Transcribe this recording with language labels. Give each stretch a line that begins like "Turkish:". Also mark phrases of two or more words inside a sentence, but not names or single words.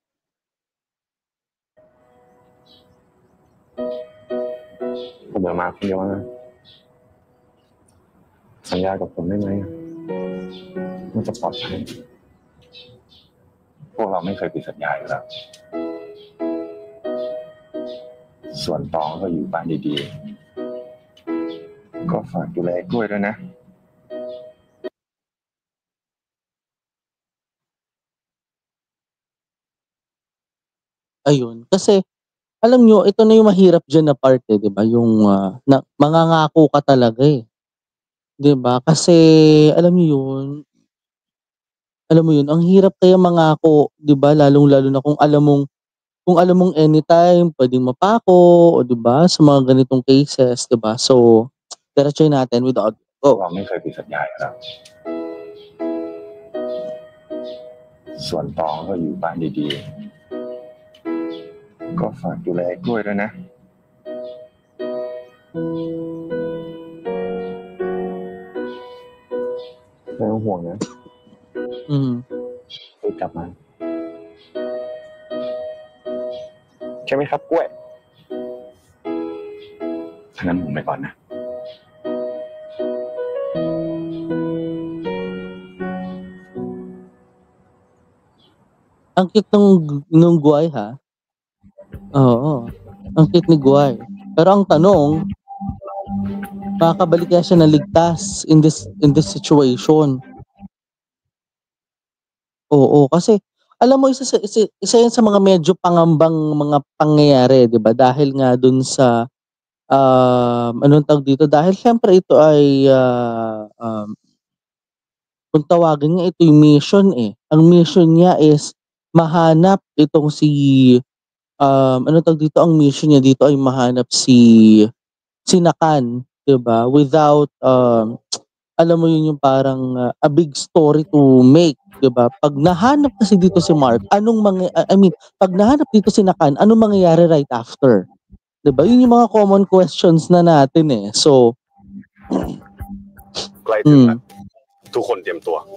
Thai: ผมจะมาคนเดียวนะสัญญากับผมได้ไหมมันจะปลอดภัย พวกเราไม่เคยผิดสัญญาอยู่แล้ว ส่วนตองก็อยู่บ้านดีๆ ก็ฝากดูแลกล้วยด้วยนะ
Filipino: Ayun. Kasi, alam nyo, ito na yung mahirap dyan na part eh, 'di ba? Yung mangangako ka talaga eh. 'Di ba? Kasi, alam mo yun, ang hirap kaya mangako, 'di ba? Lalong-lalo na kung alam mong anytime pwedeng mapako, o 'di ba? Sa mga ganitong cases, 'di ba? So, diretsuhin natin
English: with the audio.
Thai: พวก
English: Go.
Thai: เราไม่เคยผิดสัญญาอยู่แล้ว ส่วนตองก็อยู่บ้านดีๆ ก็ฝากดูแลกล้วยด้วยนะ ไม่ต้องห่วงนะ อืม รีบกลับมาใช่ไหมครับกล้วย ถ้างั้นผมไปก่อนนะ
Filipino: Ang cute nung Guy ha? Oo. Ang cute ni Guy. Pero ang tanong, makakabalik kaya siya ng ligtas
English: in this situation?
Filipino: Oo, kasi alam mo isa yan sa mga medyo pangambang mga pangyayari, 'di ba? Dahil nga dun sa anong tawag dito? Dahil siyempre ito ay kung tawagin niya ito yung mission eh. Ang mission niya is mahanap itong si anong tawag dito? Ang mission niya dito ay mahanap si Nakan, 'di ba?
English: Without
Filipino: alam mo yun yung parang
English: a big story to make,
Filipino: 'di ba? Pag nahanap kasi dito si Mark, pag nahanap dito si Nakan, anong mangyayari
English: right after?
Filipino: 'Di ba? Yun yung mga
English: common questions
Filipino: na natin eh. So,
Thai: ใกล้ถึงแล้วทุกคนเตรียมตัว